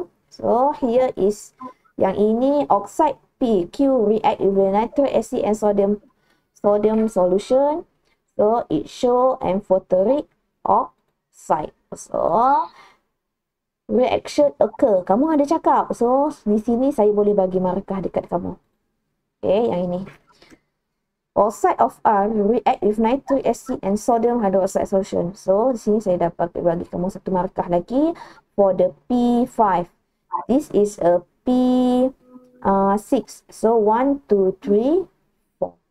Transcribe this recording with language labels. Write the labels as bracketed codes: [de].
[en] So, here is [ms] yang ini [en] oxide P. Q react with the nitric acid and sodium solution. So, it show amphoteric oxide. So, reaction occur. [ms] Kamu ada cakap. So, di sini saya boleh bagi markah dekat kamu. Okay, yang ini. [en] Oxide of R react with nitric acid and sodium hydroxide solution. [ms] So, di sini saya dapat bagi kamu satu markah lagi [en] for the P5. This is a P6. So, 1, 2, 3, 4.